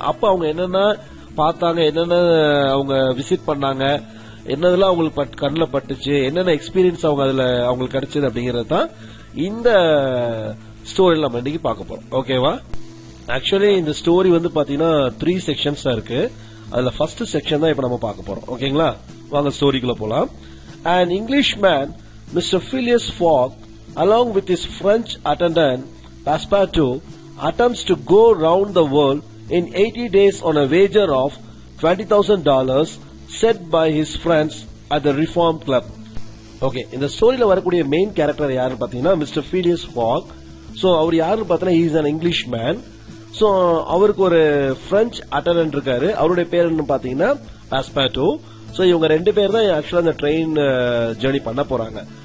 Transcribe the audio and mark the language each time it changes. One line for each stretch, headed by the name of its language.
Tamil: அப்ப அவங்க என்னென்ன பார்த்தாங்க, என்னென்ன அவங்க விசிட் பண்ணாங்க, என்னதெல்லாம் அவங்களுக்கு கண்ணில் பட்டுச்சு, என்னென்ன எக்ஸ்பீரியன்ஸ் அவங்க அதுல அவங்களுக்கு கிடைச்சது அப்படிங்கறது தான் இந்த ஸ்டோரியில நம்ம இன்னைக்கு பார்க்க போறோம். ஓகேவா? ஆக்சுவலி இந்த ஸ்டோரி வந்து பாத்தீங்கன்னா 3 செக்ஷன்ஸ் இருக்கு. அதுல ஃபர்ஸ்ட் செக்ஷன் தான் இப்ப நம்ம பார்க்க போறோம். ஓகேங்களா? வாங்க ஸ்டோரிக்குள்ள போலாம்.
English: An Englishman, Mr. Phileas Fogg, along with his French attendant Passepartout, attempts to go round the world in 80 days on a wager of $20,000 set by his friends at the Reform Club.
Tamil: Okay, இந்த ஸ்டோரியில வரக்கூடிய main character யாருன்னு பாத்தீங்கன்னா mister Phileas Fogg. So அவர் யாருன்னு பாத்தீங்கன்னா
English: he is an Englishman.
Tamil: So அவருக்கு ஒரு French attendance இருக்காரு. அவருடைய பேர் என்ன பாத்தீங்கன்னா Passepartout. சோ இவங்க ரெண்டு பேர் தான் ஆக்சுவலா இந்த ட்ரெயின் ஜேர்னி பண்ண போறாங்க.